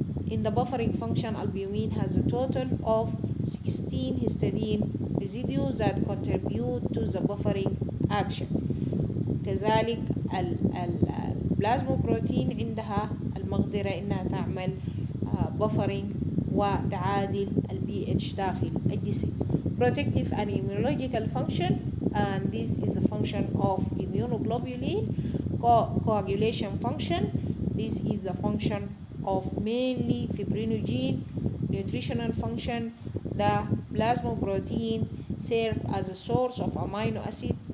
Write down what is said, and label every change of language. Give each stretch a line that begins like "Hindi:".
English: In the buffering function, albumin has a total of 16 histidine residues that contribute to the buffering action.
Arabic: كذلك البلازما بروتين عندها المقدرة إنها تعمل buffering وتعادل pH داخل الجسم.
English: Protective and immunological function, and this is the function of immunoglobulin. Coagulation function, this is the function of mainly fibrinogen. Nutritional function, the plasma protein serve as a source of amino acid.